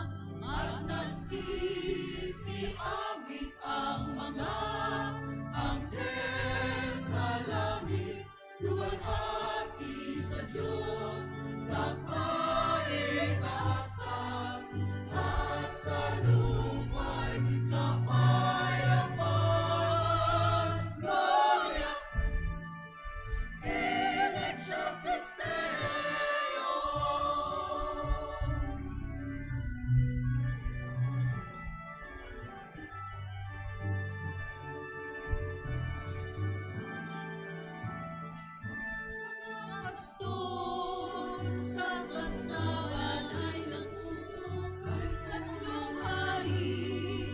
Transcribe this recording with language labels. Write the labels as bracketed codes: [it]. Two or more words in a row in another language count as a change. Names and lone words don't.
[tl] At nagsisiawit ang mga anghel sa langit, luwalhati sa Diyos, sa kaitaasan, at sa lupa'y kapayapaan. [la] Gloria in excelsis Deo. [tl] Pastor sa sabsaban ay nagpupukay, tatlong hari.